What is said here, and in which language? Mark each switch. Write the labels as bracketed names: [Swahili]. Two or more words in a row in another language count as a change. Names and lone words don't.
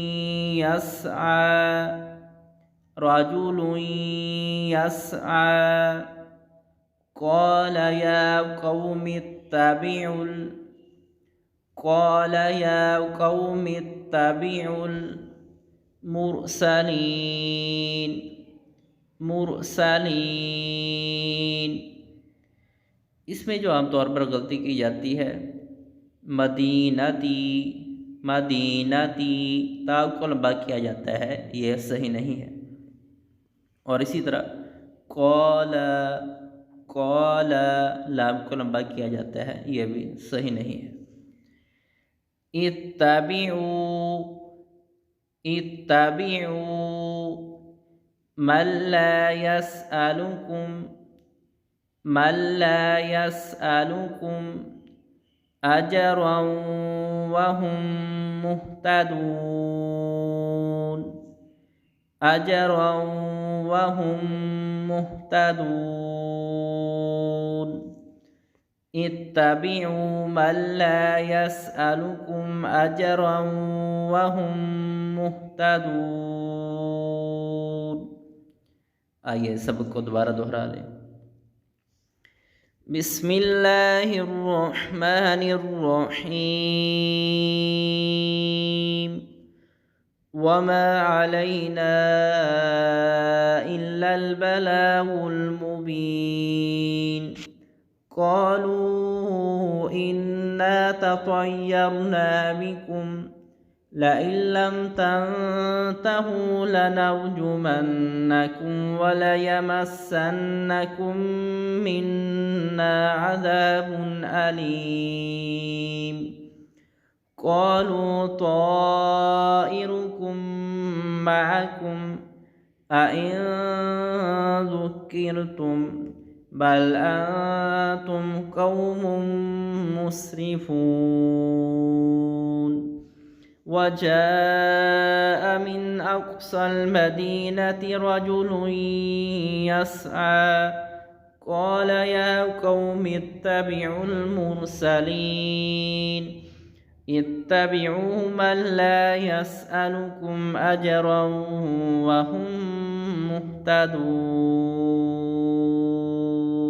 [Arabic] يسعى قال يا قوم اتبعوا المرسلين. [Hindi] इसमें जो आमतौर पर गलती की जाती है, मदीनती ता को लंबा किया जाता है, यह सही नहीं है। और इसी तरह कौल लाम को लंबा किया जाता है, यह भी सही नहीं है। [Arabic] اتبعوا اتبعوا من لا يسألكم أجرا وهم مهتدون أجرا وهم مهتدون اتبعوا من لا يسألكم أجرا وهم مهتدون. [Hindi] आइए सबको दोबारा दोहरा लें। [Arabic] بسم الله الرحمن الرحيم وما علينا إلا البلاغ المبين قالوا إنا تطيرنا بكم لئن لم تنتهوا لنرجمنكم وليمسنكم منا عذاب أليم. قالوا طائركم معكم أئن ذكرتم بل أنتم قوم مسرفون. وجاء من أقصى المدينة رجل يسعى قال يا قوم اتبعوا المرسلين اتبعوا من لا يسألكم أجرا وهم مهتدون.